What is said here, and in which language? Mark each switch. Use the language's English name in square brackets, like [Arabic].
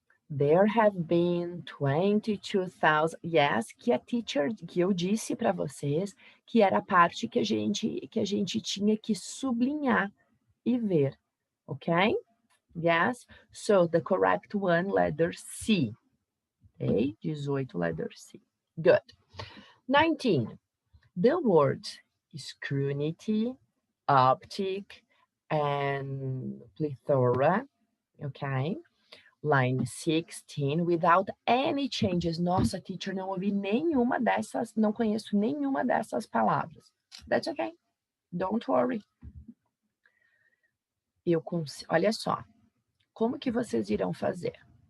[English] There have been 22,000. [Portuguese] Yes, que eu disse para vocês que era a parte que a gente tinha que sublinhar e ver. [English] Okay? Yes. So, the correct one, letter C. Okay? 18, letter C. Good. 19. The words scrutiny, optic, and plethora, okay? Line 16, without any changes. [Portuguese] Nossa, teacher, não ouvi nenhuma dessas, não conheço nenhuma dessas palavras. [English] That's okay. Don't worry. [Portuguese] Olha só, como que vocês irão fazer?